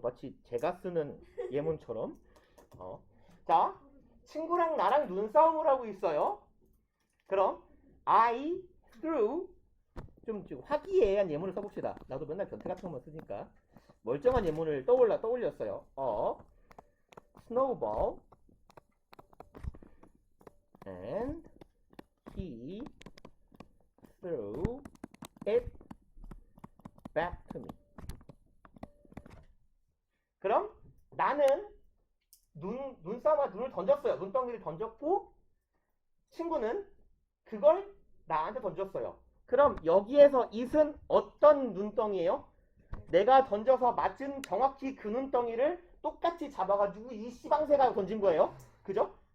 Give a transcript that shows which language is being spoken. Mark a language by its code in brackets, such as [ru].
[ko] 마치 제가 쓰는 예문처럼. 자, 친구랑 나랑 눈싸움을 하고 있어요. 그럼 [en] I threw [ko] 좀 화기애애한 예문을 써봅시다. 나도 맨날 변태 같은 것만 쓰니까 멀쩡한 예문을 떠올렸어요. [en] snowball and he threw it back to me. [ko] 그럼 나는 눈싸움에 눈을 던졌어요. 눈덩이를 던졌고 친구는 그걸 나한테 던졌어요. 그럼 여기에서 it은 어떤 눈덩이에요? 내가 던져서 맞은 정확히 그 눈덩이를 똑같이 잡아가지고 이 시방새가 던진 거예요. 그죠?